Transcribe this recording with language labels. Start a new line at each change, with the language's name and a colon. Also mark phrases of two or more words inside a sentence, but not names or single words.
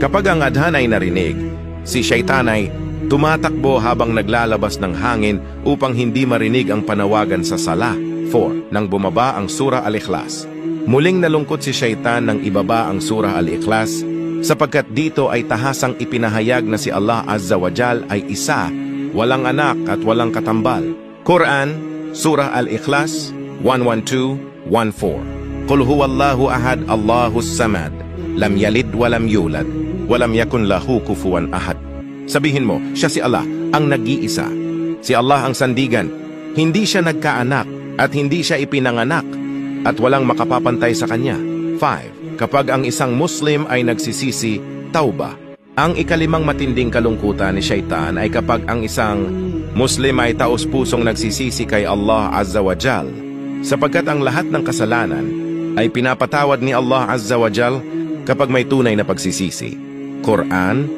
Filipino: Kapag ang adhan ay narinig, si Shaitan ay tumatakbo habang naglalabas ng hangin upang hindi marinig ang panawagan sa sala. 4. Nang bumaba ang Surah Al-Ikhlas. Muling nalungkot si Shaitan nang ibaba ang Surah Al-Ikhlas sapagkat dito ay tahasang ipinahayag na si Allah
Arabic: عز وجل
Filipino: ay isa, walang anak at walang katambal. Quran, Surah Al-Ikhlas 112-14.
Arabic: قل هو الله أحد، الله الصمد، لم يلد ولم يولد، ولم يكن له كفوا أحد.
Filipino: Sabihin mo, siya si Allah, ang nag-iisa. Si Allah ang sandigan, hindi siya nagkaanak at hindi siya ipinanganak at walang makapapantay sa kanya. 5. Kapag ang isang Muslim ay nagsisisi, tauba. Ang ikalimang matinding kalungkutan ni Shaitan ay kapag ang isang Muslim ay taos-pusong nagsisisi kay Allah
Arabic: عز وجل,
Filipino: sapagkat ang lahat ng kasalanan ay pinapatawad ni Allah
Arabic: عز وجل
Filipino: kapag may tunay na pagsisisi.